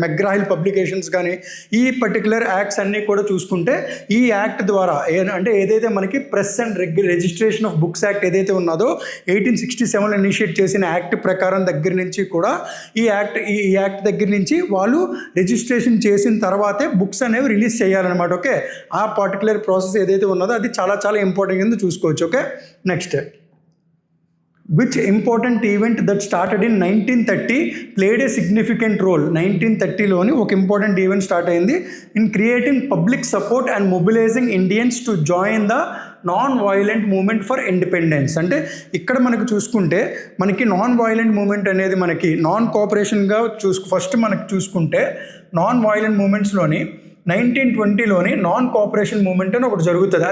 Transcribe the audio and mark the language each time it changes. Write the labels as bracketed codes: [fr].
[te] McGraw-Hill publications కానీ, ఈ particular acts అన్నీ కూడా చూసుకుంటే ఈ యాక్ట్ ద్వారా అంటే ఏదైతే మనకి press and registration of books act ఏదైతే ఉన్నదో 1867 ఇనిషియేట్ చేసిన యాక్ట్ ప్రకారం దగ్గర నుంచి కూడా ఈ యాక్ట్ దగ్గర నుంచి వాళ్ళు రిజిస్ట్రేషన్ చేసిన తర్వాతే బుక్స్ అనేవి రిలీజ్ చేయాలన్నమాట. ఓకే, ఆ పర్టికులర్ ప్రాసెస్ ఏదైతే ఉన్నదో అది చాలా చాలా ఇంపార్టెంట్ కింద చూసుకోవచ్చు. [en] Okay, next which important event that started in 1930 played a significant role. [te] 1930లోని ఒక ఇంపార్టెంట్ ఈవెంట్ స్టార్ట్ అయింది [en] in creating public support and mobilizing Indians to join the non violent movement for independence. [te] అంటే ఇక్కడ మనకు చూసుకుంటే మనకి non violent moment అనేది మనకి non కోఆపరేషన్గా first మనకు చూసుకుంటే non violent మూమెంట్స్లోని 1920లోని non cooperation moment అని ఒకటి జరుగుతుంది.